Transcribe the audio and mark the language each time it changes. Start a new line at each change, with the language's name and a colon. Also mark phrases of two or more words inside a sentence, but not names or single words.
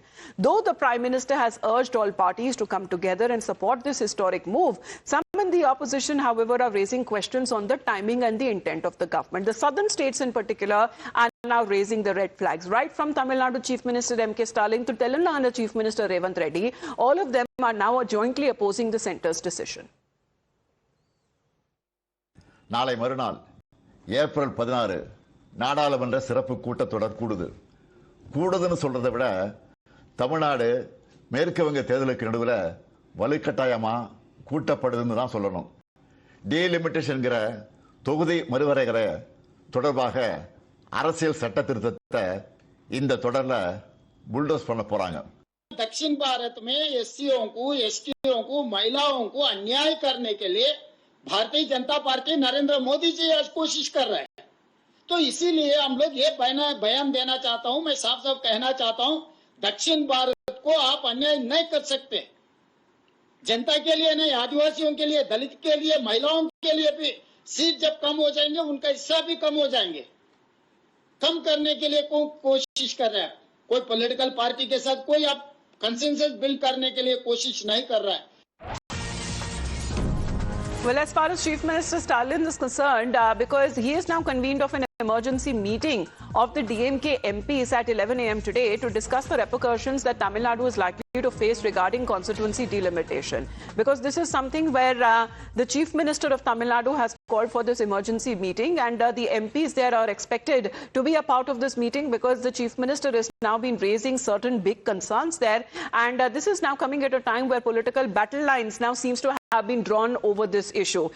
English: Though the Prime Minister has urged all parties to come together and support this historic move, some in the opposition, however, are raising questions on the timing and the intent of the government. The southern states in particular are now raising the red flags, right from Tamil Nadu Chief Minister M.K. Stalin to Telangana Chief Minister Revanth Reddy. All of them are now jointly opposing the centre's decision.
Tamil: நாளை மறுநாள் ஏப்ரல் 16 நாடாளுமன்ற சிறப்பு கூட்டத்தொடர் கூடுதுன்னு சொல்றதை விட தமிழ்நாடு மேற்கு வங்க தேர்தலுக்கு நடுவில் வலுக்கட்டாயமா கூட்டப்படுதுன்னு தான் சொல்லணும். டீலிமிட்டேஷன்ங்கிற தொகுதி மறுவரையறை தொடர்பாக அரசியல் சட்ட திருத்தத்தை இந்த தொடர்ல புல்டோஸ் பண்ண போறாங்க.
Hindi: दक्षिण भारत में एससीओं को, एसटीओं को, महिलाओं को अन्याय करने के लिए भारतीय जनता पार्टी नरेंद्र मोदी जी आज कोशिश कर रहे हैं. तो इसीलिए हम लोग ये बयान देना चाहता हूं, मैं साफ साफ कहना चाहता हूं, दक्षिण भारत को आप अन्याय नहीं कर सकते. जनता के लिए नहीं, आदिवासियों के लिए, दलित के लिए, महिलाओं के लिए भी सीट जब कम हो जाएंगे उनका हिस्सा भी कम हो जाएंगे. कम करने के लिए कोशिश कर रहे हैं. कोई
English: political party
Hindi: के साथ कोई आप
English: consensus build
Hindi: करने के लिए कोशिश नहीं कर रहा है.
English: Well, as far as Chief Minister Stalin is concerned, because he is now convened of an emergency meeting of the DMK MPs at 11 a.m. today to discuss the repercussions that Tamil Nadu is likely to face regarding constituency delimitation. Because this is something where the Chief Minister of Tamil Nadu has called for this emergency meeting, and the MPs there are expected to be a part of this meeting because the Chief Minister has now been raising certain big concerns there, and this is now coming at a time where political battle lines now seems to have been drawn over this issue.